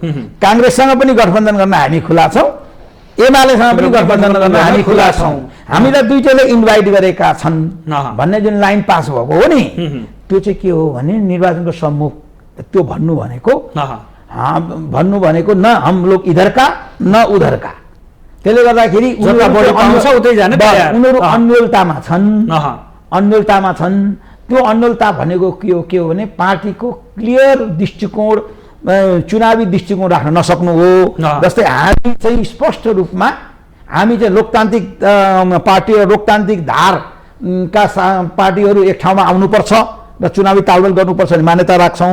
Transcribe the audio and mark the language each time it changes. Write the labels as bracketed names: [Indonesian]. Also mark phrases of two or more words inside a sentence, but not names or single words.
[Nepali] काङ्ग्रेससँग पनि गठबन्धन गर्न हामी खुला छौँ, एमालेसँग पनि गठबन्धन गर्न हामी खुला छौँ। हामीलाई दुईटैले इन्भाइट गरेका छन् भन्ने जुन लाइन पास भएको हो नि, त्यो चाहिँ के हो भने निर्वाचनको सम्मुख त्यो भन्नु भनेको [Hindi] न हम लोग इधर का न उधर का। [Nepali] त्यसले गर्दाखेरि उनीहरू अन्योलतामा छन्। त्यो अन्योलता भनेको के हो भने पार्टीको क्लियर दृष्टिकोण, चुनावी दृष्टिकोण राख्न नसक्नु हो। जस्तै हामी चाहिँ स्पष्ट रूपमा हामी चाहिँ लोकतान्त्रिक पार्टी र लोकतान्त्रिक धारका पार्टीहरू एक ठाउँमा आउनुपर्छ र चुनावी तालमेल गर्नुपर्छ भन्ने मान्यता राख्छौँ।